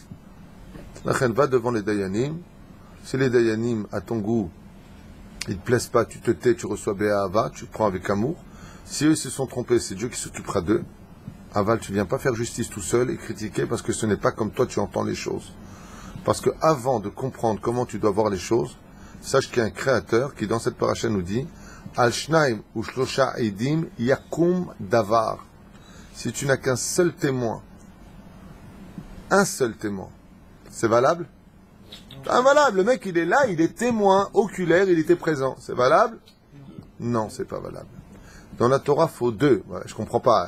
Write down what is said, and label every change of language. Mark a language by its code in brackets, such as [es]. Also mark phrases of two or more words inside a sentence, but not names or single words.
[fr] La reine va devant les Dayanim. Si les Dayanim, à ton goût, ils ne te plaisent pas, tu te tais, tu reçois Bé'ahava, tu prends avec amour. Si eux se sont trompés, c'est Dieu qui s'occupera d'eux. Aval, tu ne viens pas faire justice tout seul et critiquer parce que ce n'est pas comme toi tu entends les choses. Parce que avant de comprendre comment tu dois voir les choses, sache qu'il y a un créateur qui dans cette paracha nous dit [he] על שניים או שלושה עדים יקום דבר. [fr] Si tu n'as qu'un seul témoin, c'est valable? Invalable. Le mec il est là, il est témoin oculaire, il était présent. C'est valable? Non, c'est pas valable. Dans la Torah, il faut 2. Ouais, je comprends pas.